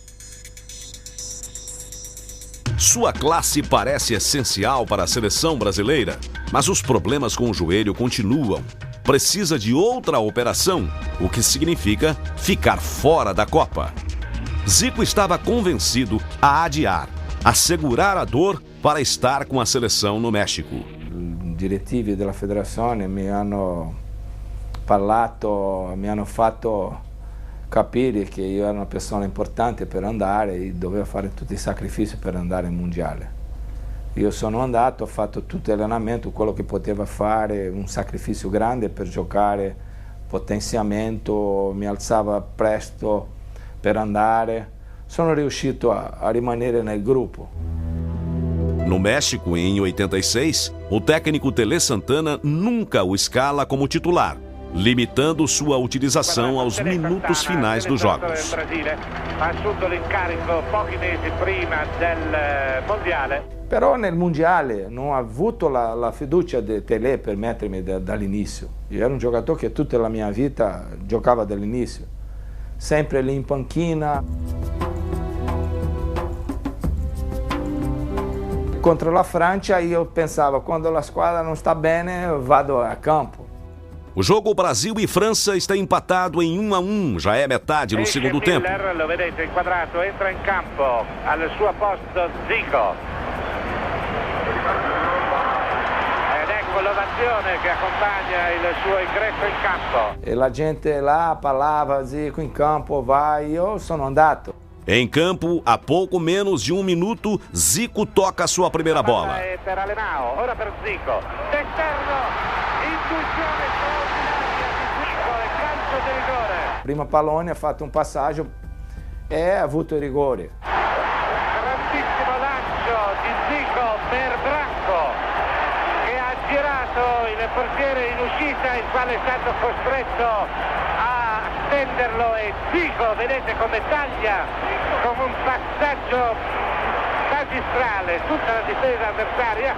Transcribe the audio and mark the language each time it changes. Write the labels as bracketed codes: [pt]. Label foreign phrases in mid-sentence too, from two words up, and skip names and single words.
[pt] Sua classe parece essencial para a seleção brasileira, mas os problemas com o joelho continuam. Precisa de outra operação, o que significa ficar fora da Copa. Zico estava convencido a adiar, a segurar a dor para estar com a seleção no México. [it] I direttivi della federazione mi hanno parlato, mi hanno fatto capire che io ero una persona importante per andare e dovevo fare tutti i sacrifici per andare al mondiale. Io sono andato, ho fatto tutto l'allenamento, quello che poteva fare, un sacrificio grande per giocare, potenziamento, mi alzava presto per andare. Sono riuscito a rimanere nel gruppo. [pt] No México, em 86, o técnico Tele Santana nunca o escala como titular, limitando sua utilização aos minutos finais dos jogos. [it] Però nel mondiale non ho avuto la fiducia di Tele per mettermi dall'inizio. Io ero un giocatore che tutta la mia vita giocava dall'inizio, sempre lì in panchina. Contro la Francia io pensavo, quando la squadra non sta bene vado a campo. [pt] O jogo Brasil e França está empatado em 1-1, já é metade no segundo tempo. [it] Lo vedete inquadrato, entra in campo, al suo posto Zico. Ed ecco l'ovazione che accompagna il suo ingresso in campo. E la gente lá parlava, Zico in campo, vai, io sono andato. [pt] Em campo, a pouco menos de 1 minuto, Zico toca a sua primeira bola. [it] Per Alemão, ora per Zico. D'esterno, intuizione straordinaria di Zico e calcio di rigore. Prima pallone ha fatto un passaggio e ha avuto il rigore. Grandissimo lancio di Zico per Branco, che ha girato il portiere in uscita, il quale è stato costretto a stenderlo e Zico, vedete come taglia con un passaggio magistrale tutta la difesa avversaria.